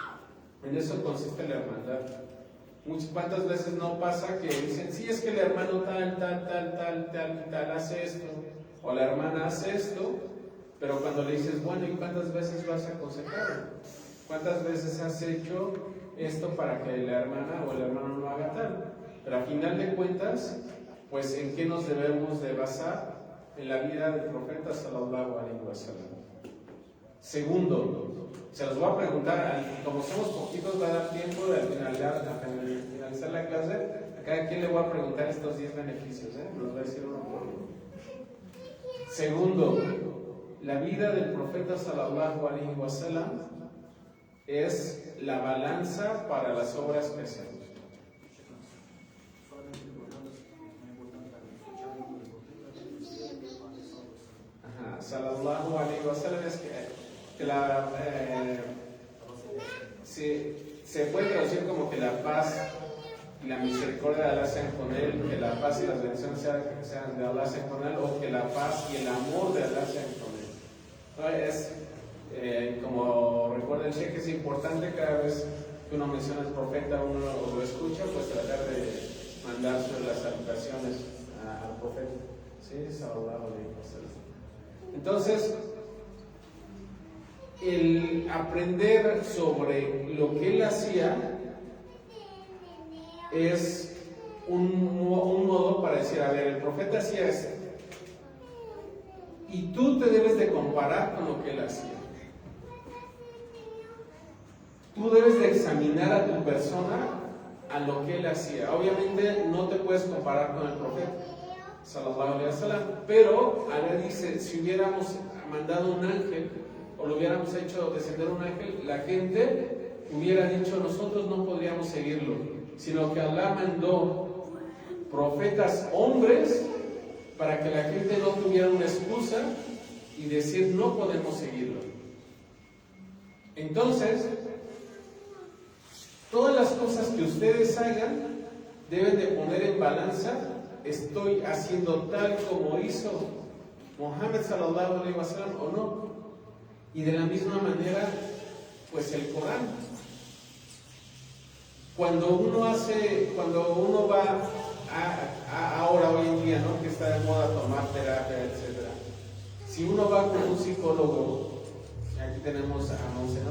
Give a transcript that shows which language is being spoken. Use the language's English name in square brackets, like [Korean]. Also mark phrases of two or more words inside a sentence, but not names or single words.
[Spanish] En eso consiste la hermandad. ¿Cuántas veces no pasa que dicen, sí, es que el hermano tal hace esto, o la hermana hace esto, pero cuando le dices, bueno, ¿y cuántas veces lo has aconsejado? ¿Cuántas veces has hecho esto para que la hermana o el hermano no haga tal? Pero a final de cuentas, pues, ¿en qué nos debemos de basar? En la vida del profeta [Arabic] صلى الله عليه وسلم. [Spanish] Segundo, se los voy a preguntar, como somos poquitos va a dar tiempo de finalizar la clase, a cada quien le voy a preguntar estos 10 beneficios, nos voy a decir uno por uno. Segundo, la vida del profeta [Arabic] صلى الله عليه وسلم [Spanish] es la balanza para las obras que hacemos. [Arabic] صلى الله عليه وسلم [Spanish] es que se puede traducir como que la paz y la misericordia de Allah sean con él, que la paz y las bendiciones sean de Allah sean con él, o que la paz y el amor de Allah sean con él. Es como recuerda el Sheikh, es importante cada vez que uno menciona al profeta, uno lo escucha, pues tratar de mandar las salutaciones al profeta. Sí, [Arabic] صلى الله عليه وسلم. [Spanish] Entonces, el aprender sobre lo que él hacía es un modo para decir, a ver, el profeta hacía esto, y tú te debes de comparar con lo que él hacía. Tú debes de examinar a tu persona a lo que él hacía. Obviamente no te puedes comparar con el profeta [Arabic] صلى الله عليه وسلم, [Spanish] pero Allah dice, si hubiéramos mandado un ángel o lo hubiéramos hecho descender un ángel, la gente hubiera dicho, nosotros no podríamos seguirlo, sino que Allah mandó profetas hombres para que la gente no tuviera una excusa y decir, no podemos seguirlo. Entonces, todas las cosas que ustedes hagan deben de poner en balanza, ¿estoy haciendo tal como hizo Muhammad [Arabic] صلى الله عليه وسلم [Spanish] o no? Y de la misma manera, pues el Corán. Cuando uno va ahora hoy en día, ¿no? Que está de moda tomar terapia, etc. Si uno va con un psicólogo, aquí tenemos a Monse, ¿no?